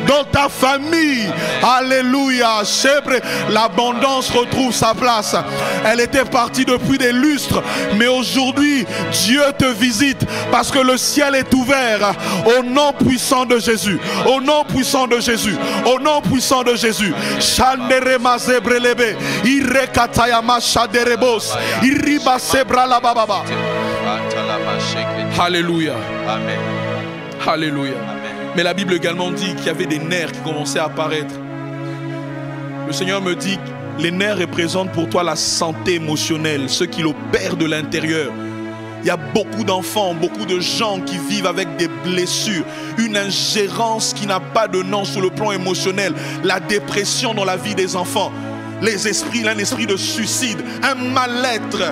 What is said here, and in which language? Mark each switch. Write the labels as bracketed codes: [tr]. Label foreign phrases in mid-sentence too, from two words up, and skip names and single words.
[fr] Dans ta famille, alléluia, l'abondance retrouve sa place. Elle était partie depuis des lustres, mais aujourd'hui Dieu te visite parce que le ciel est ouvert. Au nom puissant de Jésus, au nom puissant de Jésus, au nom puissant de Jésus. Shanderema zebrelebe, irekatayama shaderebos, iriba sebrala bababa. Alléluia. Amen. Alléluia. Amen. Mais la Bible également dit qu'il y avait des nerfs qui commençaient à apparaître. Le Seigneur me dit que les nerfs représentent pour toi la santé émotionnelle, ce qui l'opère de l'intérieur. Il y a beaucoup d'enfants, beaucoup de gens qui vivent avec des blessures, une ingérence qui n'a pas de nom sur le plan émotionnel, la dépression dans la vie des enfants, les esprits, un esprit de suicide, un mal-être.